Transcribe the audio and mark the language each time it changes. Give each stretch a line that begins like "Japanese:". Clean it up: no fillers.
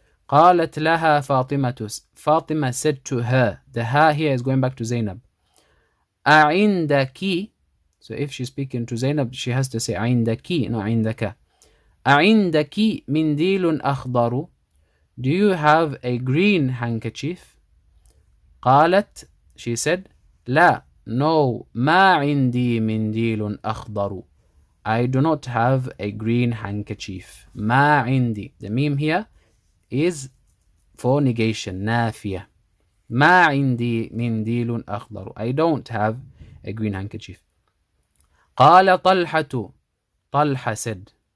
Arabic: قالت لها فاطمة.
English: Fatima said to her. The ha here is going back to Zainab.
Arabic: أعندك.
English: So if she's speaking to Zainab, she has to say عندك, not عندك.
Arabic: أعندك منديل أخضر.
English: Do you have a green handkerchief?
Arabic: قالت,
English: she said,
Arabic: لا,
English: no,
Arabic: ما عندي منديل أخضر.
English: I do not have a green handkerchief.
Arabic: ما عندي.
English: The meme here is for negation, نافية.
Arabic: ما عندي منديل أخضر.
English: I don't have a green handkerchief.
Arabic: قال طلحة. طلحة said.